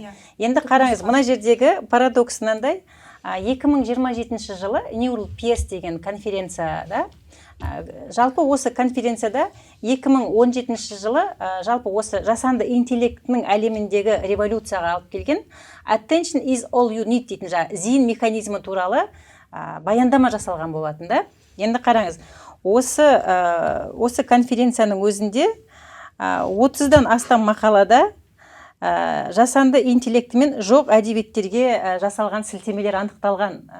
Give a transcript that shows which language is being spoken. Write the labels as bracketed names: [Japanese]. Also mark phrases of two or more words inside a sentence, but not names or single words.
[Kazakh] Енді қараңыз, мына жердегі парадокс мынандай. 2027 жылы Neural Peers деген конференцияда, жалпы осы конференцияда 2017 жылы жалпы осы жасанды интеллектінің әлеміндегі революцияға алып келген Attention is all you need дейтін зейін механизмі туралы баяндама жасалған болатын да. Енді қараңыз, осы конференцияның өзінде 30-дан астам мақалада жасанды интеллектімен жоқ әдебиеттерге жасалған сілтемелер анықталған.